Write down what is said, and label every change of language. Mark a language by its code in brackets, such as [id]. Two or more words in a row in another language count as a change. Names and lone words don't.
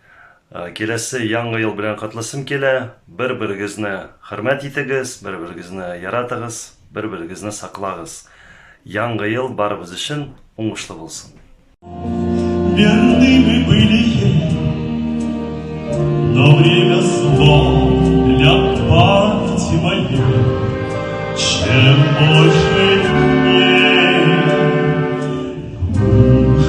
[tt] киләсе яңа ел белән котласым килә. Бер-берегезне хөрмәт итегез, бер-берегезне яратыгыз, бер-берегезне саклагыз. Яңа ел барыбыз өчен уңышлы булсын. [ru] Верны мы были, но время зло для памяти моей. Чем больше дней